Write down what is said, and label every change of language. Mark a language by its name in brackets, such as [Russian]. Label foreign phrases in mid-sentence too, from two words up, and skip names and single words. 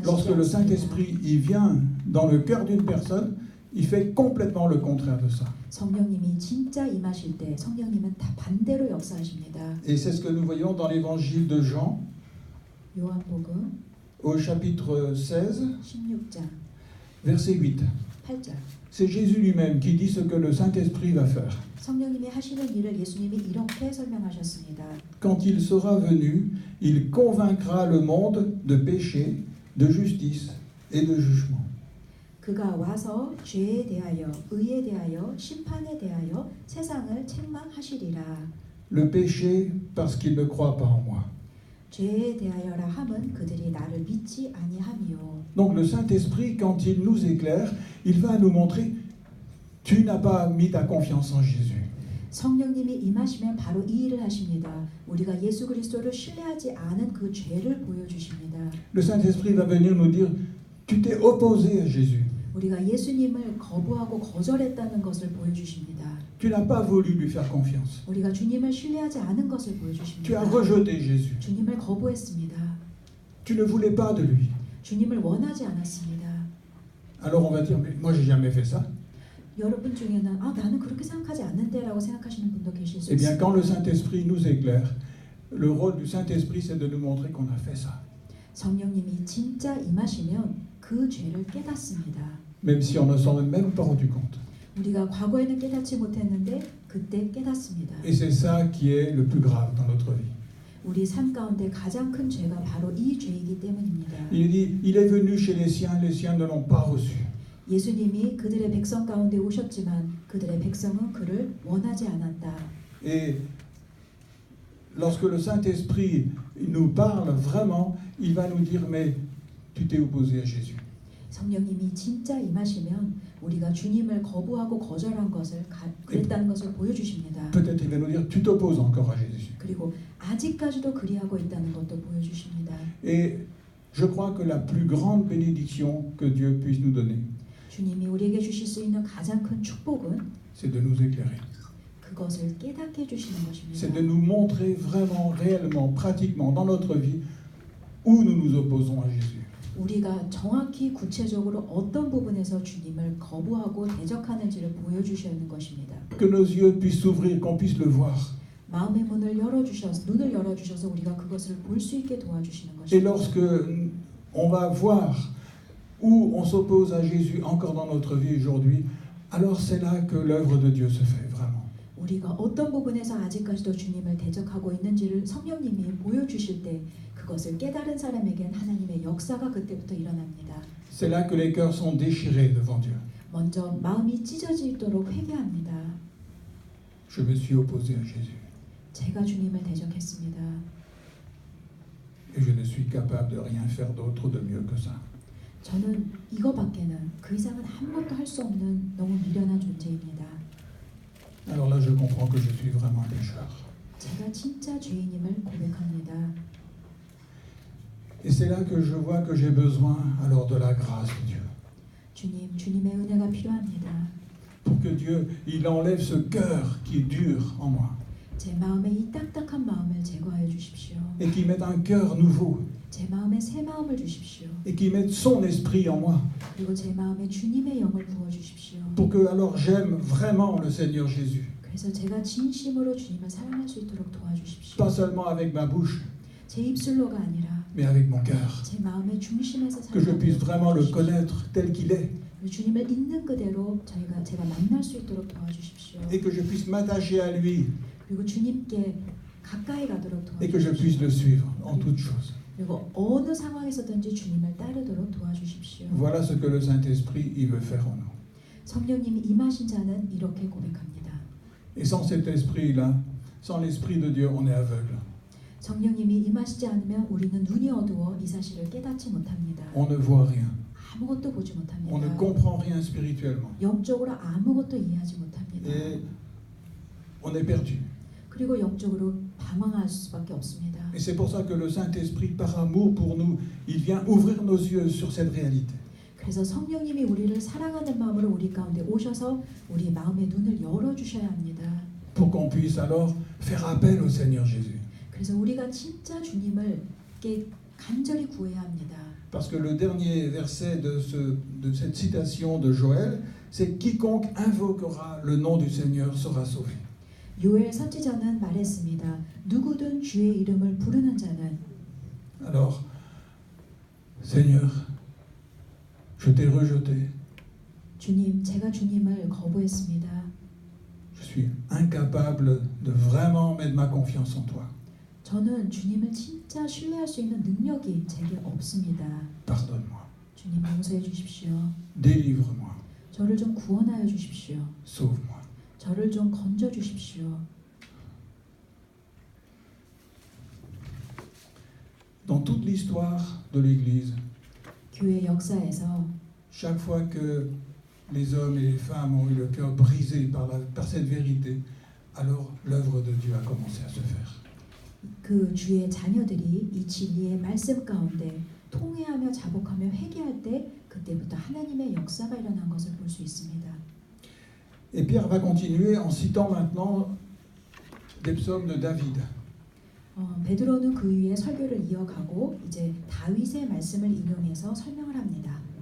[French] Lorsque le [Korean] 않습니다. [French] Saint-Esprit il vient dans le cœur d'une personne, il fait complètement le contraire de ça. [Korean] 성령님이 진짜 임하실 때 성령님은 다 반대로 역사하십니다. [French] Et c'est ce que nous voyons dans l'évangile de Jean, [Korean] 요한복음 [French] au chapitre 16, [Korean] 16장 [French] verset 8. [Korean] 8절. [French] C'est Jésus lui-même qui dit ce que le Saint-Esprit va faire. [Korean] 성령님이 하시는 일을 예수님이 이렇게 설명하셨습니다. [French] Quand il sera venu, il convaincra le monde de péché, de justice et de jugement. [Korean] 그가 와서 죄에 대하여, 의에 대하여, 심판에 대하여 세상을 책망하시리라. [French] Le péché parce qu'il ne croit pas en moi. [Korean] 죄에 대하여라 함은 그들이 나를 믿지 아니함이요. [French] Donc le Saint-Esprit, quand il nous éclaire, il va nous montrer, tu n'as pas mis ta confiance en Jésus. [Korean] 성령님이 임하시면 바로 이 일을 하십니다. 우리가 예수 그리스도를 신뢰하지 않은 그 죄를 보여주십니다. [French] Le Saint-Esprit va venir nous dire, tu t'es opposé à Jésus. [Korean] 우리가 예수님을 거부하고 거절했다는 것을 보여주십니다. [French] Tu n'as pas voulu lui faire confiance. [Korean] 우리가 주님을 신뢰하지 않은 것을 [French] Tu [Korean] 보여주십니다. [French] as rejeté Jésus. [Korean] 주님을 거부했습니다. [French] Tu ne voulais pas de lui. [Korean] 주님을 원하지 않았습니다. [French] Alors on va dire, mais moi j'ai jamais fait ça. [Korean] 여러분 중에는 나는 그렇게 생각하지 않는데라고 생각하시는 분도 계실 수 [French] Eh bien, [Korean] 있습니다. [French] quand le Saint-Esprit nous éclaire, le rôle du Saint-Esprit, c'est de nous montrer qu'on a fait ça. [Korean] 성령님이 진짜 임하시면 그 죄를 깨닫습니다. [French] Même si on ne s'en est même pas rendu compte. [Korean] 우리가 과거에는 깨닫지 못했는데 그때 깨닫습니다. [French] Et c'est ça qui est le plus grave dans notre vie. [Korean] 우리 삶 가운데 가장 큰 죄가 바로 이 죄이기 때문입니다. [French] Il dit, il est venu chez les siens ne l'ont pas reçu. [Korean] 예수님이 그들의 백성 가운데 오셨지만 그들의 백성은 그를 원하지 않았다. [French] Et lorsque le Saint-Esprit nous parle vraiment, il va nous dire, mais tu t'es opposé à Jésus. [Korean] 성령님이 진짜 임하시면 우리가 주님을 거부하고 거절한 것을 그랬다는 것을 보여주십니다. [French] Peut-être il va nous dire, tu t'opposes encore à Jésus. [Korean] 그리고 아직까지도 그리하고 있다는 것도 보여주십니다. [French] Et je crois que la plus grande bénédiction que Dieu puisse nous donner, [Korean] 주님이 우리에게 주실 수 있는 가장 큰 축복은 [French] c'est de nous éclairer. [Korean] 그것을 깨닫게 해주시는 것입니다. [French] C'est de nous montrer vraiment, réellement, pratiquement dans notre vie où nous nous opposons à Jésus. [Korean] 우리가 정확히 구체적으로 어떤 부분에서 주님을 거부하고 대적하는지를 보여주시는 것입니다. [French] Que nos yeux puissent s'ouvrir, qu'on puisse le voir. [Korean] 마음의 문을 열어주셔서 눈을 열어주셔서 우리가 그것을 볼 수 있게 도와주시는 [French] Et [Korean] 것입니다. [French] lorsque on va voir où on s'oppose à Jésus encore dans notre vie aujourd'hui, alors c'est là que l'œuvre de Dieu se fait vraiment. [Korean] 우리가 어떤 부분에서 아직까지도 주님을 대적하고 있는지를 성령님이 보여주실 때 그것을 깨달은 사람에겐 하나님의 역사가 그때부터 일어납니다. [French] C'est là que les cœurs sont déchirés devant Dieu. [Korean] 먼저 마음이 찢어지도록 회개합니다. [French] Je me suis opposé à Jésus [Korean] 제가 주님을 대적했습니다. [French] et je ne suis capable de rien faire d'autre de mieux que ça. [Korean] 저는 이거밖에는 그 이상은 아무것도 할 수 없는 너무 미련한 존재입니다. [French] Alors là, je comprends que je suis vraiment un pécheur. [Korean] 제가 진짜 죄인임을 고백합니다. [French] Et c'est là que je vois que j'ai besoin alors de la grâce de Dieu. [Korean] 주님, 주님의 은혜가 필요합니다. [French] Pour que Dieu, il enlève ce cœur qui est dur en moi. [Korean] 제 마음에 이 딱딱한 마음을 제거하여 주십시오. [French] Et qu'il mette un cœur nouveau. [Korean] 제 마음에 새 마음을 주십시오. [French] Et qu'il mette son esprit en moi. [Korean] 그리고 제 마음에 주님의 영을 부어 주십시오. [French] Pour que alors j'aime vraiment le Seigneur Jésus. [Korean] 그래서 제가 진심으로 주님을 사랑할 수 있도록 도와주십시오. [French] Pas seulement avec ma bouche, [Korean] 제 입술로가 아니라 [French] mais avec mon cœur. [Korean] 제 마음의 중심에서 [French] Que je puisse vraiment le connaître tel qu'il est. [Korean] 주님을 있는 그대로 제가 만날 수 있도록 도와주십시오. [French] Et que je puisse m'attacher à lui. [Korean] 그리고 주님께 가까이 가도록 [French] Et que je puisse [Korean] 도와주십시오. [French] le suivre en toutes choses. [Korean] 그리고 어느 상황에서든지 주님을 따르도록 도와주십시오. [French] Voilà ce que le Saint-Esprit il veut faire en nous. [Korean] 성령님이 임하신 자는 이렇게 고백합니다. [French] Et sans cet esprit-là, sans l'esprit de Dieu, on est aveugle. [Korean] 성령님이 임하시지 않으면 우리는 눈이 어두워 이 사실을 깨닫지 못합니다. [French] On ne voit rien. [Korean] 아무것도 보지 못합니다. [French] On ne comprend rien spirituellement. [Korean] 영적으로 아무것도 이해하지 못합니다. [French] Et on est perdu. [Korean] 그리고 영적으로 방황할 수밖에 없습니다. [French] Et c'est pour ça que le Saint-Esprit, par amour pour nous, il vient ouvrir nos yeux sur cette réalité. [Korean] 그래서 성령님이 우리를 사랑하는 마음으로 우리 가운데 오셔서 우리 마음의 눈을 열어주셔야 합니다. [French] Pour qu'on puisse alors faire appel au Seigneur Jésus. [Korean] 그래서 우리가 진짜 주님을 간절히 구해야 합니다. [French] Parce que le dernier verset de cette citation de Joël, c'est quiconque invoquera le nom du Seigneur sera sauvé. [Korean] 요엘 선지자는 말했습니다. 누구든 주의 이름을 부르는 자는. [French] Alors, Seigneur, je t'ai rejeté. [Korean] 주님, 제가 주님을 거부했습니다. [French] Je suis incapable de vraiment mettre ma confiance en toi. [Korean] 저는 주님을 진짜 신뢰할 수 있는 능력이 제게 없습니다. [French] Pardonne-moi. [Korean] 주님 용서해 주십시오. [French] Délivre-moi. [Korean] 저를 좀 구원하여 주십시오. [French] Sauve-moi. [Korean] 저를 좀 건져 주십시오. [French] Dans toute l'histoire de l'Église, [Korean] 교회 역사에서 [French] chaque fois que les hommes et les femmes ont eu le cœur brisé par cette vérité, alors l'œuvre de Dieu a commencé à se faire. [Korean] 그 주의 자녀들이 이 진리의 말씀 가운데 통회하며 자복하며 회개할 때 그때부터 하나님의 역사가 일어난 것을 볼 수 있습니다. [French] Et Pierre va continuer en citant maintenant des psaumes de David. [Korean] 베드로는 그 위에 설교를 이어가고 이제 다윗의 말씀을 인용해서 설명을 합니다.